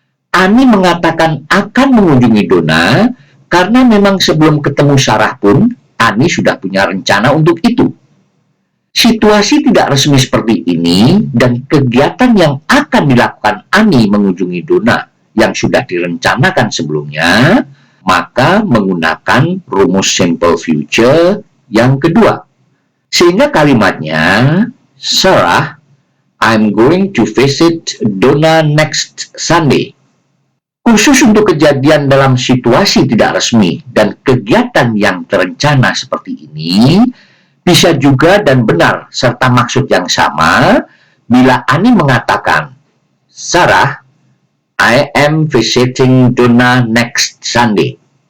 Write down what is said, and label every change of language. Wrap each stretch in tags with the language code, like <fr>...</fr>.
<id>Ani mengatakan akan mengunjungi Donna karena memang sebelum ketemu Sarah pun, Ani sudah punya rencana untuk itu. Situasi tidak resmi seperti ini dan kegiatan yang akan dilakukan Ani mengunjungi Donna yang sudah direncanakan sebelumnya, maka menggunakan rumus simple future yang kedua. Sehingga kalimatnya,</id> <en>Sarah, I'm going to visit Donna next Sunday.</en> <id>Khusus untuk kejadian dalam situasi tidak resmi dan kegiatan yang terencana seperti ini, bisa juga dan benar serta maksud yang sama bila Ani mengatakan, Sarah,</id> <en>I am visiting Donna next Sunday.</en>